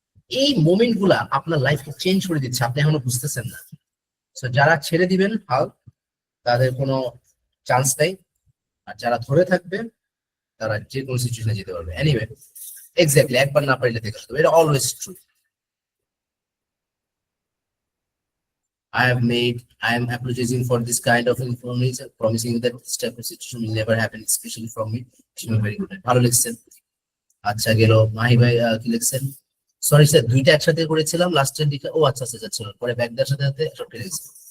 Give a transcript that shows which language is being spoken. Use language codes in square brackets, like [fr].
[bn] এই মোমেন্ট গুলা আপনার লাইফকে চেঞ্জ করে দিচ্ছে, আপনি এখনো বুঝতেছেন না। তো যারা ছেড়ে দিবেন হাল, তাদের কোনো চান্স নেই। আর যারা ধরে থাকবে তারা যে কোনো সিচুয়েশনে যেতে পারবে। এনিওয়ে, এক্স্যাক্টলি, একবার না পারলে দেখে আসতে হবে, এটা always true. [en] I am apologizing for this kind of information, promising that this type of situation will never happen, especially from me. Very good. [bn] ভালো লিখছেন। আচ্ছা গেল। মাহি ভাই কি লিখছেন? সরি স্যার, দুইটা একসাথে করেছিলাম, লাস্টের দিকে ও আচ্ছা আচ্ছা ছিল, পরে ব্যাগ দেওয়ার সাথে সাথে সব কেটে গেছে।